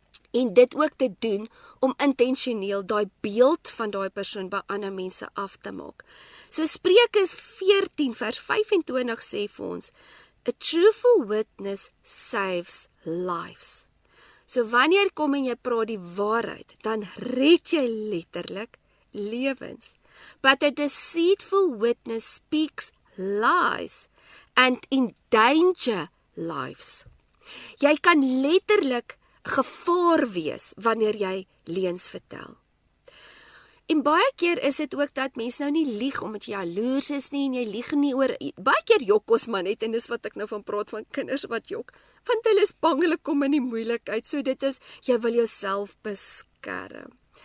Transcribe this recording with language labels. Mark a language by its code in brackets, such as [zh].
[af] En dit ook te doen, om intentioneel daai beeld van daai persoon by ander mense af te maak. So Spreuke 14 vers 25 sê vir ons, [en] a truthful witness saves lives. [af] So wanneer kom en jy praat die waarheid, dan red jy letterlik lewens. [en] But a deceitful witness speaks lies and endanger lives. [af] Jy kan letterlik gevaar wees wanneer jy leuns vertel. En baie keer is dit ook dat mense nou nie lieg omdat jy jaloers is nie, en jy lieg nie oor, baie keer jok ons maar net, en dis wat ek nou van praat, van kinders wat jok, want hulle is bang, hulle kom in die moeilikheid, so dit is, jy wil jouself beskerm.